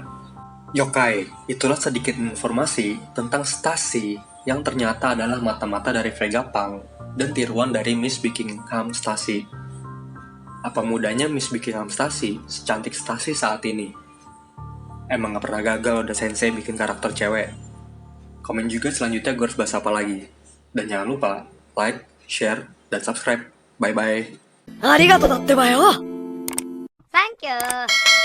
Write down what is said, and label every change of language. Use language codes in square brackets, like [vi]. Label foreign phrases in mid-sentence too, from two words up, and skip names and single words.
[id] Yokai, itulah sedikit informasi tentang Stacy yang ternyata adalah mata-mata dari Vegapunk dan tiruan dari Miss Buckingham Stacy. Apa mudahnya Miss Buckingham Stacy secantik Stacy saat ini? Emang gak pernah gagal udah sensei bikin karakter cewek? Komen juga selanjutnya gue harus bahas apa lagi. Dan jangan lupa like, share, dan subscribe. Bye-bye. [ja] ありがとうだってばよ。サンキュー。